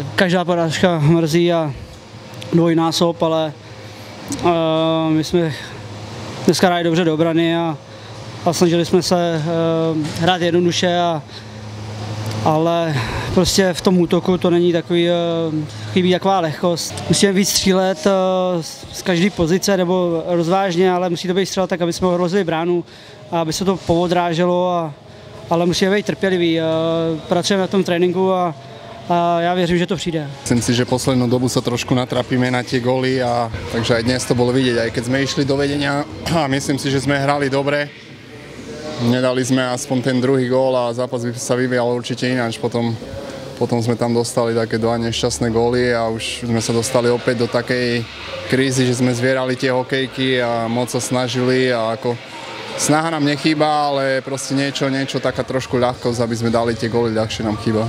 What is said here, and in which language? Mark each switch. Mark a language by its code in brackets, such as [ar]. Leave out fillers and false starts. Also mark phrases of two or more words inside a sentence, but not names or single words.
[cs] Každá porážka mrzí a dvojnásob, ale my jsme dneska hráli dobře do obrany a snažili jsme se hrát jednoduše, ale prostě v tom útoku to není takový, chybí taková lehkost. Musíme víc střílet z každé pozice nebo rozvážně, ale musí to být střel tak, aby jsme ohrozili bránu a aby se to poodráželo, ale musíme být trpěliví. Pracujeme na tom tréninku a já věřím, že to přijde. [sk] Myslím si, že poslednú dobu sa trošku natrapíme na tie góly, takže aj dnes to bolo vidieť, aj keď sme išli do vedenia a myslím si, že sme hrali dobre. Nedali sme aspoň ten druhý gól a zápas by sa vyvíjal určite ináč. Potom sme tam dostali také dva nešťastné góly a už sme sa dostali opäť do takej krízy, že sme zvierali tie hokejky a moc sa snažili a ako snaha nám nechýba, ale proste niečo taká trošku ľahkosť, aby sme dali tie góly, ľahšie nám chýba.